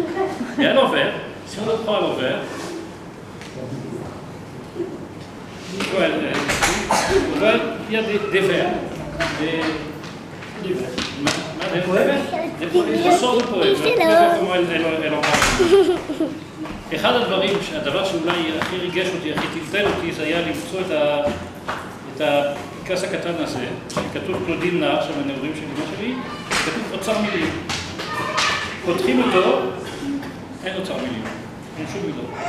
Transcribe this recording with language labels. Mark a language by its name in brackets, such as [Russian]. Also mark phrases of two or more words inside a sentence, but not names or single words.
[French] Et à l'envers, si on le prend à l'envers, il y a des vers. Des sortes de poèmes. comment elle en parle. [Hebrew] אחד הדברים, הדבר שאולי הכי ריגש אותי, הכי טלטל אותי, זה היה למצוא את הפנקס הקטן הזה, שכתוב קלודין נאר, שם הנעורים של אמא שלי, כתוב אוצר מילים. פותחים אותו, אין אוצר מילים, אין שום מילות.